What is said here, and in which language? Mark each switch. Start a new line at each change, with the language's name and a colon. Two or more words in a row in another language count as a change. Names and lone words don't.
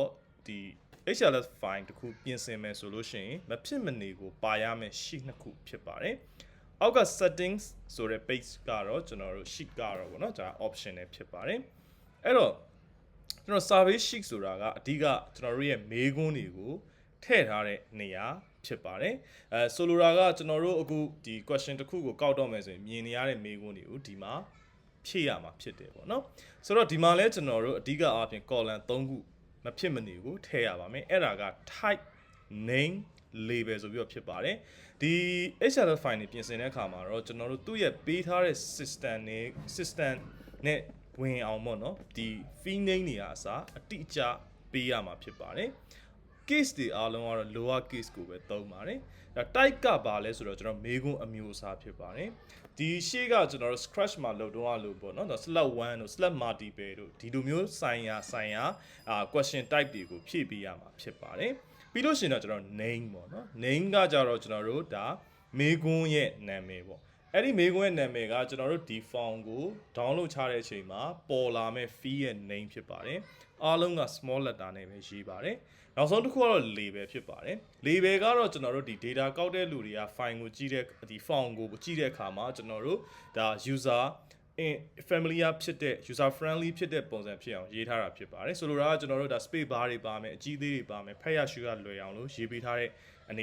Burmese: ဒီ HLS file တစ်ခုပြင်ဆင်မယ်ဆိုလို့ရှိရင်မဖြစ်မနေကိုပါရမယ် sheet နှစ်ခုဖြစ်ပါတယ်အောက်က settings ဆိုတဲ့ page ကတော့ကျွန်တော်တို့ sheet ကတော့ဗောနော်ဒါ option နဲ့ဖြစ်ပါတယ်အဲ့တော့ကျွန်တော်
English: survey sheet
Burmese: ဆိုတာကအဓိကကျွန်တော်တို့ရဲ့မေးခွန်းတွေကိုထည့်ထားတဲ့နေရာဖြစ်ပါတယ်ဆိုလိုတာကကျွန်တော်တို့အခုဒီ question တစ်ခုကိုကောက် တော့မယ်ဆိုရင်မြင်နေရတဲ့မေးခွန်းတွေကိုဒီမှာဖြည့်ရမှာဖြစ်တယ်ပေါ့နော်ဆိုတော့ဒီမှာလဲကျွန်တော်တို့အဓိကအားဖြင့် column 3ခုမဖြစ်မနေကိုထည့်ရပါမယ်အဲ့ဒါက
English: type name label
Burmese: ဆိုပြီးတော့ဖြစ်ပါတယ်ဒီ HTML file တွေပြင်ဆင်တဲ့အခါမှာတော့ကျွန် တော်တို့သူ့ရဲ့ပေးထားတဲ့ system နဲ့ဝင်အောင်ပေါ့နော်ဒီ
English: field name
Burmese: တွေကအစားအတိအကျပေးရမှာဖြစ်ပါတယ် case တွေအားလုံးကတော့
English: lower case
Burmese: ကိုပဲသုံးပါတယ်ဒါ type ကဘာ လဲဆိုတော့ကျွန်တော်မေးခွန်းအမျိုးအစားဖြစ်ပါတယ်ဒီရှေ့ကကျွန်တော်တို့ scratch မှာလုပ်တော့လို့ပေါ့နော် slot 1တို့
English: slot multiple
Burmese: တို့ဒီလိုမျိုးဆိုင်ရာ
English: question type
Burmese: တွေကိုဖြည့်ပေးရမှာဖြစ်ပါတယ်ပြီးလို့ရှိရင်တော့ကျွန်တော် name ပေါ့နော် name ကကြတော့ကျွန်တော်တို့ဒါမေးခွန်းရဲ့နာမည်ပေါ့အဲ့ဒီမေးခွန်းရဲ့နာမည်ကကျွန်တော်တို့ဒီ form ကို download ချတဲ့အချိန်မှာပေါ်လာမဲ့ fee ရဲ့ name ဖြစ်ပါတယ်အားလုံးက
English: small letter
Burmese: နဲ့ပဲရေးပါတယ်နောက်ဆုံးတစ်ခုကတော့ label ဖြစ်ပါတယ် label ကတော့ကျွန်တော်တို့ဒီ data ကောက်တဲ့လူတွေက file ကိုကြည့်တဲ့ဒီ form ကိုကြည့်တဲ့အခါမှာကျွန်တော်တို့ဒါ user familiar ဖြစ်တဲ့
English: user friendly
Burmese: ဖြစ်တဲ့ပုံစံဖြစ်အောင်ရေးထားတာဖြစ်ပါတယ်ဆိုလိုတာကကျွန်တော်တို့ဒါ
English: space bar
Burmese: တွေပါမယ်အကြီးသေးတွေပါမယ်ဖတ်ရရှုရလွယ်အောင်လို့ရေးပေးထားတဲ့အနေ